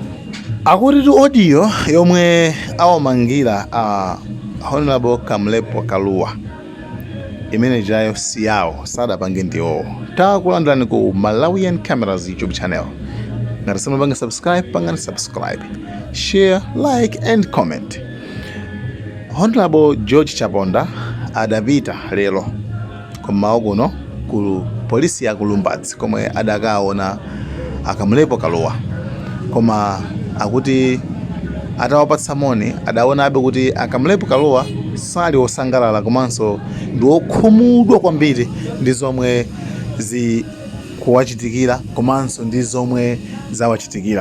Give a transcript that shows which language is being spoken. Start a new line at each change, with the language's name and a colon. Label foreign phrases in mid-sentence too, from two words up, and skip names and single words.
Nyanja: Akuti audio yomwe awamangira Honorable Kamlepo Kaluwa imene jayo siyawo sadapange ndiwo takulandirani ku Malawian Cameras YouTube channel. Ngati simupanga subscribe, pangani subscribe,
English: share, like and comment.
Nyanja: Honorable George Chaponda adapita lero kummawa kuno ku polisi ya Kulumbatsi komwe adakaona Kamlepo Kaluwa, koma akuti atawapatsa moni adaona abe kuti Kamlepo Kaluwa sali osangalala komanso ndi okhumudwa kwambiri ndi zomwe zikuwachitikira komanso ndi zomwe zawachitikira.